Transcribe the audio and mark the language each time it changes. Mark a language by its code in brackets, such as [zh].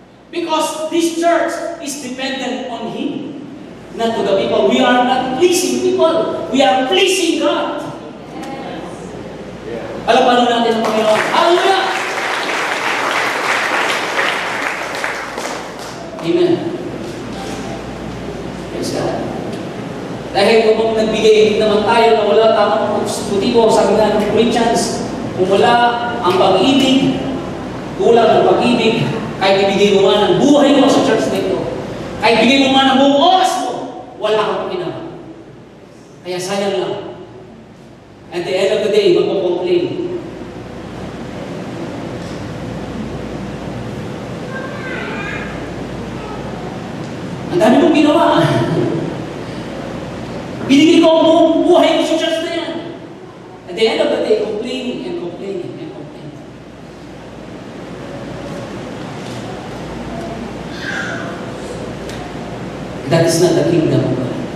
[en] Because this church is dependent on Him. Not to the people. We are not pleasing people. We are pleasing God. [tl] Palapanin natin ang Panginoon. Hallelujah! Amen. [en] Praise God. [tl] Dahil kung nagbigay naman tayo na wala tamang motibo, sabi nga ng Corinthians, kung wala ang pag-ibig, kulang ang pag-ibig, kahit ibigay mo man ang buhay mo sa church na ito, kahit ibigay mo man ang buong oras mo, wala kang pinawa. Kaya sayang lang. [en] At the end of the day, magpo-complain. [tl] Ang dami mong ginawa. Binigay ko ang buong buhay mo sa church na yan. [en] At the end of the day, complaining and complaining and complaining. That is not the kingdom of God.